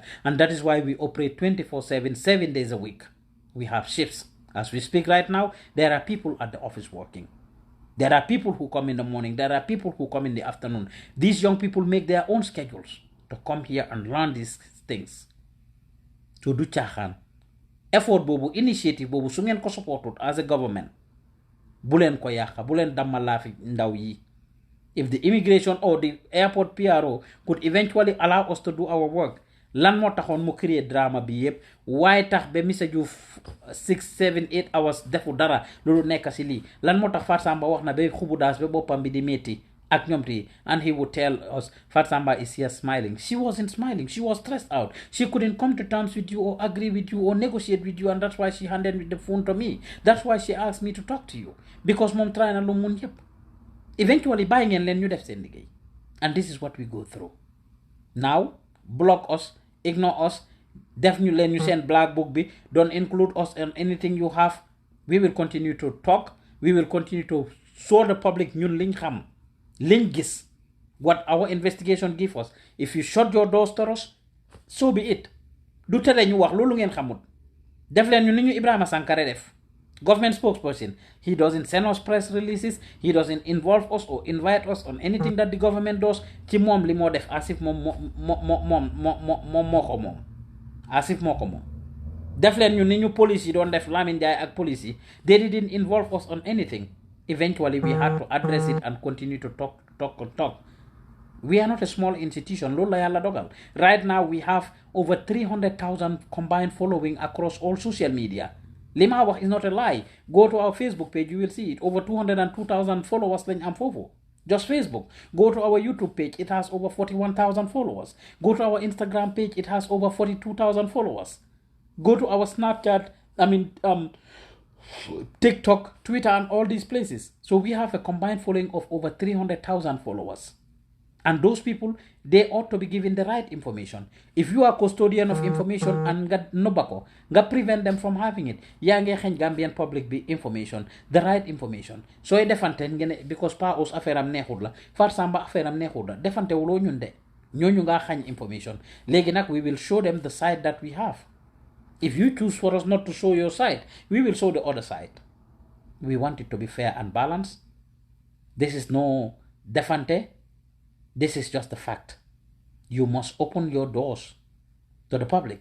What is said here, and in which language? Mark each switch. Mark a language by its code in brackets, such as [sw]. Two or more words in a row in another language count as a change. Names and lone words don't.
[en] And that is why we operate 24/7, 7 days a week. We have shifts. As we speak right now, there are people at the office working. There are people who come in the morning. There are people who come in the afternoon. These young people make their own schedules to come here and learn these things. [wo] So do caaxaan. Effort bobu, initiative bobu, su ngeen ko supported [en] as a government, [wo] bulen ko yaka, bulen damalafi ndaw yi. [en] If the immigration or the airport PRO could eventually allow us to do our work, [wo] lan moo taxoon mu créer drama bi yëpp waaye tax ba Mr Joof 6 7 8 hours defu dara loolu nekk si lii lan moo tax Fat Samba wax na ba xubu daas ba boppam bi di métti ak ñoom ti [en] and he would tell us Fat Samba is here smiling. She wasn't smiling, she was stressed out. She couldn't come to terms with you or agree with you or negotiate with you, and that's why she handed the phone to me. That's why she asked me to talk to you, because [wo] mom try na lu mun yëpp. Eventually bàyyi ngeen leen ñu def seen liggéey, [en] and this is what we go through. Now block us, ignore us, [wo] def ñu leen ñu seen [en] black book bi, don't include us in anything you have. We will continue to talk, we will continue to show the public [wo] ñun liñ xam, liñ gis, [en] what our investigation give us. If you shut your doors to us, so be it. [wo] Du tere ñu wax loolu ngeen xamut. Def leen ñu ni ñu Ibrahima Sankare def. [en] Government spokesperson, he doesn't send us press releases, he doesn't involve us or invite us on anything that the government does. [wo] Ci moom li moo def [en] as if [wo] moom moo ko moom. [en] As if [wo] moo ko moom. Def leen ñu ni ñu police yi doon def Lamin Jaay ak police yi. [en] They didn't involve us on anything. Eventually we had to address it and continue to talk. We are not a small institution. [wo] Lola yalla dogal. [en] Right now we have over 300,000 combined following across all social media. [wo] Lima wax [en] is not a lie. Go to our Facebook page, you will see it. Over 202,000 followers [wo] lañ am fofu. [en] Just Facebook. Go to our YouTube page, it has over 41,000 followers. Go to our Instagram page, it has over 42,000 followers. Go to our Snapchat, TikTok, Twitter, and all these places. So we have a combined following of over 300,000 followers. And those people, they ought to be given the right information. If you are custodian of information and [wo] nga nobako, nga [en] prevent them from having it. [wo] Ya nge xeñ Gambian public be information, [en] the right information. [wo] So defante ngene because pa os affaire am neexul la, Fat Samba affaire am neexul la, defante wulo ñun de. Ñoñu nga xañ information. Legi nak [en] we will show them the side that we have. If you choose for us not to show your side, we will show the other side. We want it to be fair and balanced. This is no defante. This is just the fact. You must open your doors to the public.